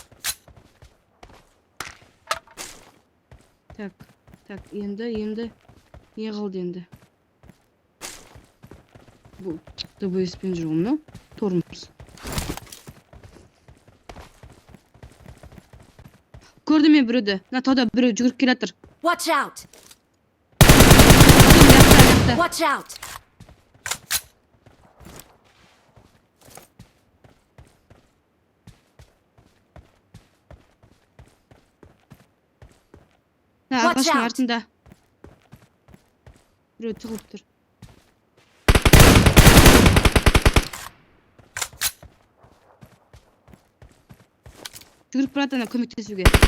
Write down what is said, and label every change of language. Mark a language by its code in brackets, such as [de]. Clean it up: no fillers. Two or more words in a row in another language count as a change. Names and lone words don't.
[kk] Так, енді не қалды енді? Бұл ДБС-пен жүрмін, но? Тормыз. Көрдім мен біреуді. На тауда біреу жүгіріп келе жатыр. [en] Watch out! Watch out! [kk] Ағаштың [en] out. [kk] артында. Біреу тығылып тұр. Жүгіріп барады ана көмектесуге.